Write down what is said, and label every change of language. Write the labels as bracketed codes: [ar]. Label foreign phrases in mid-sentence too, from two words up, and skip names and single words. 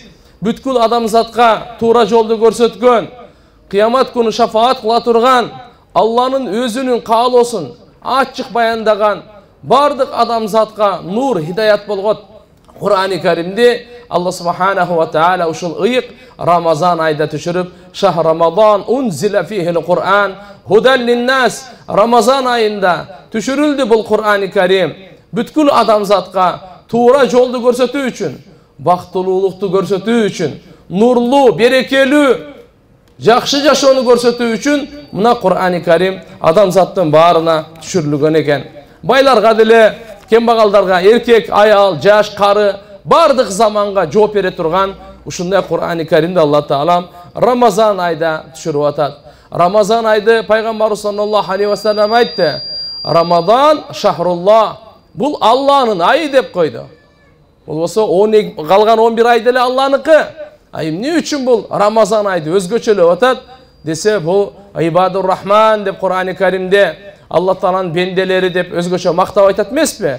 [ky] бүткүл адамзатка туура жолду көрсөткөн, кыямат күнү шафаат кыла турган, Алланын өзүнүн каалоосун ачык баяндаган, бардык адамзатка нур, хидаят болгот Кур'ани Каримди Алла [ar] субханаху ва таала [ky] ушул ыйык Рамазан айда түшүрүп, [ar] шахр Рамазан унзила фихил Кур'ан худан линнас, [ky] Рамазан айында түшүрүлдү бул Кур'ани Карим бүткүл адамзатка туура жолду көрсөтүү үчүн, бактылуулукту көрсөтүү үчүн, нурлуу, берекелүү, жакшы жашоону көрсөтүү үчүн мына Кур'ани Карим адамзаттын баарына түшүрүлгөн экен. Байларга деле, кембагалдарга, эркек, аял, жаш, кары, бардык заманга жооп бере турган ушундай Кур'ани Каримди Алла Таалам Рамазан айда түшүрүп атат. Рамазан айды пайгамбарыбыз [ar] саллаллаху алейхи ва саллам [ky] айтты. [ar] رمضان شهر الله. [ky] Бул Алланын айы деп койду. Болбосо калган 11 ай деле Алланыкы. Эмне үчүн бул Рамазан айды өзгөчөлөп атат десе, бул [ar] Ибадур Рахман [ky] деп Кур'ан-ы Каримде Алла Тааланын бенделери деп өзгөчө мактап айтат эмеспи?